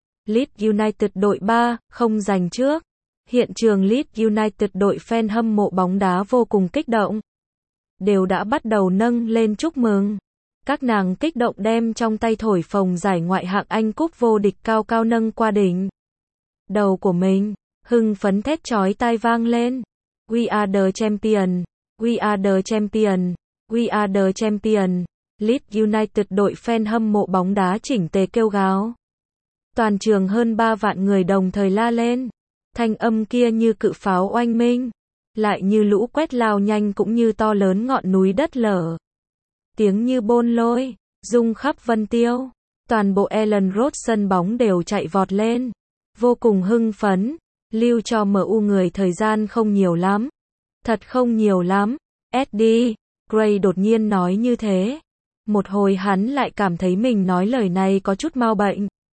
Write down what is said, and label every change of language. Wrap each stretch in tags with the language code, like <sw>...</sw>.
<vi>Leeds United đội 3, không giành trước. Hiện trường Leeds United đội fan hâm mộ bóng đá vô cùng kích động. Đều đã bắt đầu nâng lên chúc mừng. Các nàng kích động đem trong tay thổi phồng giải ngoại hạng Anh cúp vô địch cao cao nâng qua đỉnh đầu của mình, hưng phấn thét chói tai vang lên.</vi> <en>We are the champion, we are the champion, we are the champion.</en> <vi>Leeds United đội fan hâm mộ bóng đá chỉnh tề kêu gáo. Toàn trường hơn 3 vạn người đồng thời la lên. Thanh âm kia như cự pháo oanh minh, lại như lũ quét lao nhanh cũng như to lớn ngọn núi đất lở. Tiếng như bôn lôi, rung khắp Vân Tiêu, toàn bộ Elland Road sân bóng đều chạy vọt lên, vô cùng hưng phấn, lưu cho MU người thời gian không nhiều lắm, thật không nhiều lắm, Eddie Gray đột nhiên nói như thế, một hồi hắn lại cảm thấy mình nói lời này có chút mau bệnh.</vi>